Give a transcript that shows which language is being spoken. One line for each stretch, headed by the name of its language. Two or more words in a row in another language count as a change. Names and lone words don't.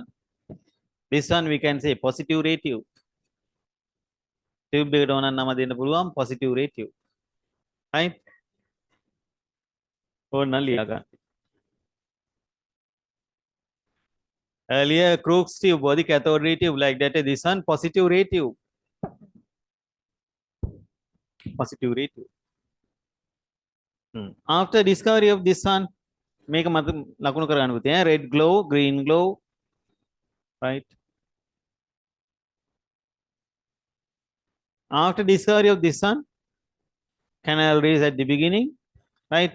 English: This one we can say positive ray tube.
Sinhala: Tube එකට ඕනනම් නම දෙන්න පුළුවන්
English: positive ray tube. Right?
Sinhala: ඕනනම් ලියා ගන්න.
English: Earlier Crookes tube was the cathode ray tube like that. This one positive ray tube. Positive ray tube. After discovery of this one, make a
Sinhala: ලකුණු කරගන්න පුතේ.
English: Red glow, green glow, right? After discovery of this one, canal rays at the beginning, right?